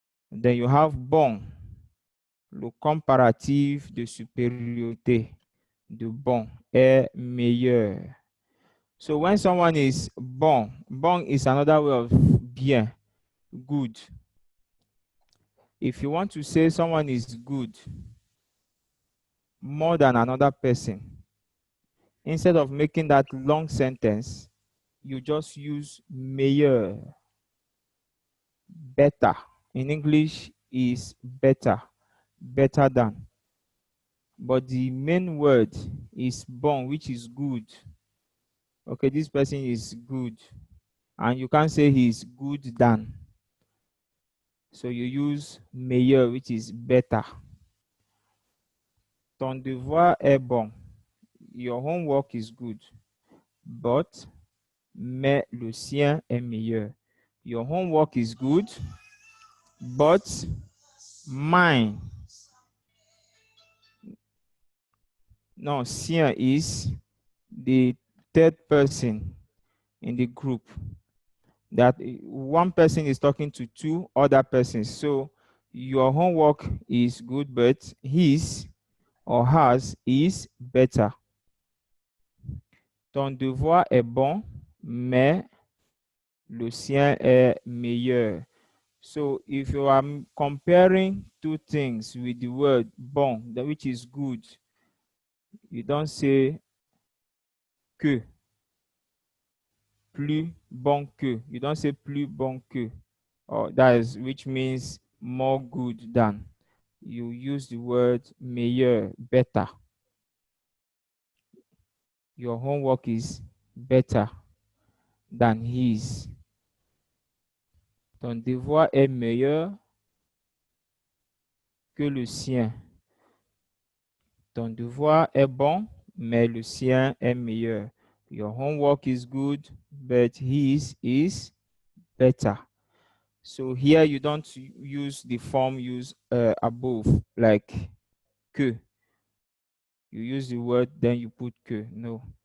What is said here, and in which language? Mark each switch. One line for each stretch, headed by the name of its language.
English: Then you have
French: bon, le comparatif de supériorité de bon est meilleur.
English: So when someone is bon, bon is another way of bien, good. If you want to say someone is good more than another person, instead of making that long sentence, you just use meilleur, better. In English is better, better than. But the main word is bon, which is good. Okay, this person is good. And you can't say he is good than. So you use meilleur, which is better.
French: Ton devoir est bon.
English: Your homework is good.
French: But, mais le sien est meilleur.
English: Your homework is good, but mine. No, sien is the third person in the group. That one person is talking to two other persons. So your homework is good, but his or hers is better.
French: Ton devoir est bon, mais le sien est meilleur.
English: So if you are comparing two things with the word bon, which is good, you don't say que,
French: plus bon que.
English: You don't say
French: plus bon que,
English: or that is, which means more good than. You use the word meilleur, better. Your homework is better than his.
French: Ton devoir est meilleur que le sien. Ton devoir est bon, mais le sien est meilleur.
English: Your homework is good, but his is better. So here you don't use the form used above, like que. You use the word, then you put que. No.